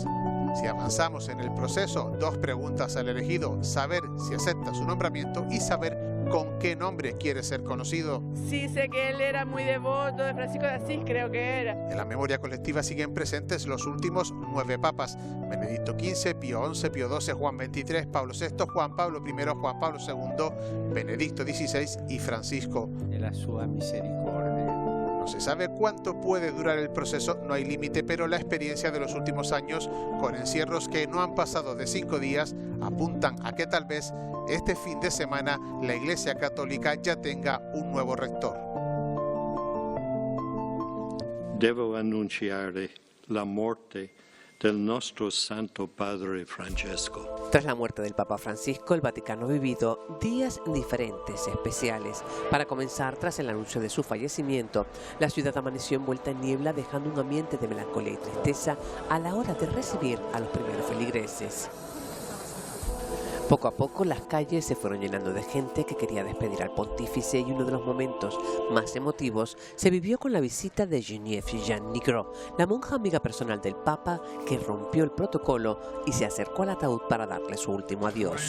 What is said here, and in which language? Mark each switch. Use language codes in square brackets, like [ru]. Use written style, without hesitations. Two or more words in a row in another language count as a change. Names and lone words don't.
[es] Si avanzamos en el proceso, 2 preguntas al elegido: saber si acepta su nombramiento y saber con qué nombre quiere ser conocido. Sí, sé que él era muy devoto de Francisco de Asís, creo que era. En la memoria colectiva siguen presentes los últimos 9 papas: Benedicto XV, Pío XI, Pío XII, Juan XXIII, Pablo VI, Juan Pablo I, Juan Pablo II, Benedicto XVI y Francisco. [it] E la sua misericordia. [es] No se sabe cuánto puede durar el proceso, no hay límite, pero la experiencia de los últimos años, con encierros que no han pasado de 5 días, apuntan a que tal vez este fin de semana la Iglesia Católica ya tenga un nuevo rector. [it] Devo annunciare la morte del nostro Santo Padre Francesco. [es] Tras la muerte del Papa Francisco, el Vaticano ha vivido días diferentes, especiales. Para comenzar, tras el anuncio de su fallecimiento, la ciudad amaneció envuelta en niebla, dejando un ambiente de melancolía y tristeza a la hora de recibir a los primeros feligreses. Poco a poco las calles se fueron llenando de gente que quería despedir al pontífice, y uno de los momentos más emotivos se vivió con la visita de Geneviève Jeanne Nigro, la monja amiga personal del Papa, que rompió el protocolo y se acercó al ataúd para darle su último adiós.